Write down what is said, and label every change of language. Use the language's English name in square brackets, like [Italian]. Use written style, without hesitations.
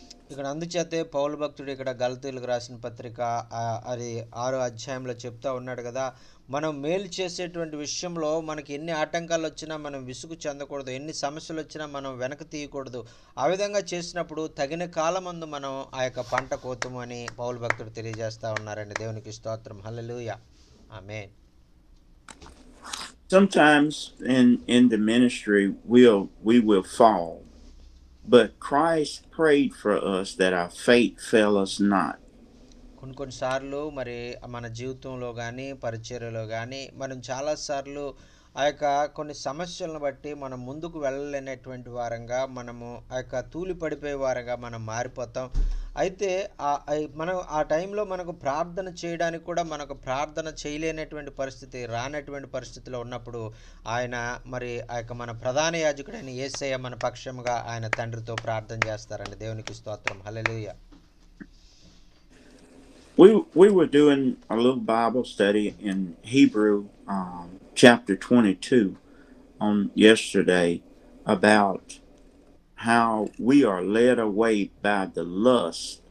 [Telugu] ఇక్కడ అందుచేతే పౌలు భక్తుడు ఇక్కడ గలతీయులకు రాసిన పత్రిక అది 6వ అధ్యాయంలో చెప్తా ఉన్నాడు కదా, మనం మేలు చేసేటువంటి విషయంలో మనకి ఎన్ని ఆటంకాలు వచ్చినా మనం విసుగు చెందకూడదు, ఎన్ని సమస్యలు వచ్చినా మనం వెనక తీయకూడదు. ఆ విధంగా చేసినప్పుడు తగిన కాలమందు మనం ఆ యొక్క పంట కోతుము అని పౌలు భక్తుడు తెలియజేస్తా ఉన్నారండి. దేవునికి స్తోత్రం. హల్లెలూయా. ఆమేన్. [English] Sometimes in the ministry we will fall, but Christ prayed for us that our faith fail us not. [Telugu] కొన్నిసార్లు మరి మన జీవితంలో కానీ పరిచర్యలో కానీ మనం చాలాసార్లు ఆ యొక్క కొన్ని సమస్యలను బట్టి మనం ముందుకు వెళ్ళలేనటువంటి వారంగా మనము ఆ యొక్క తూలి పడిపోయే వారంగా మనం మారిపోతాం. అయితే మనం ఆ టైంలో మనకు ప్రార్థన చేయడానికి కూడా మనకు ప్రార్థన చేయలేనటువంటి పరిస్థితి, రానటువంటి పరిస్థితిలో ఉన్నప్పుడు ఆయన మరి ఆ యొక్క మన ప్రధాన యాజకుడైన యేసయ్య మన పక్షంగా ఆయన తండ్రితో ప్రార్థన చేస్తారండి. దేవునికి స్తోత్రం. హల్లెలూయా. [English] We were doing a little Bible study in Hebrew chapter 22 on yesterday about how we are led away by the lust